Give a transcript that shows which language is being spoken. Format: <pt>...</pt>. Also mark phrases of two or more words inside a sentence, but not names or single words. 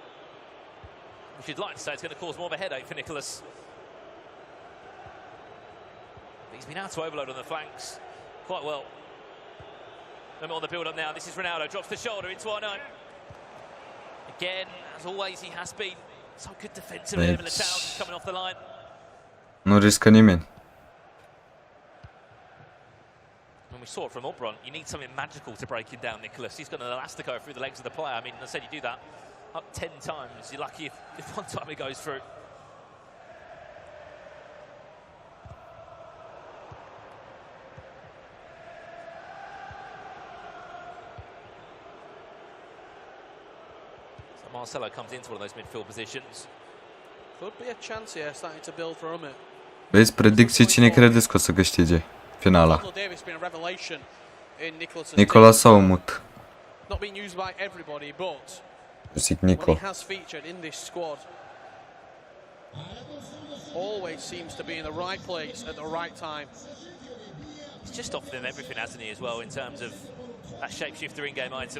<en>Which you'd like to say it's going to cause more of a headache for Nicholas. But he's been able to overload on the flanks quite well. Remember on the build-up now, this is Ronaldo, drops the shoulder into R9. Again, as always, he has been so good defensively. Element of Tau coming off the line.</en> <ro>Nu riscă nimeni.</ro> <en>When we saw it from Obron, you need something magical to break him down, Nicholas. He's got an elastico through the legs of the player. I mean, as I said, you do that up 10 times. You're lucky if one time it goes through. So Marcelo comes into one of those midfield positions. Could be a chance here, starting to build for Umut.</en> <ro>Vezi, predicții, cine credeți că o să câștige finala? Nicola sau Umut?</ro> <en>Not being used by everybody, but</en> <ro>Zic Nico.</ro> <en>when he has featured in this squad, Always seems to be in the right place at the right time. He's just offered them everything, hasn't he, as well, in terms of that shapeshifter in-game item.</en>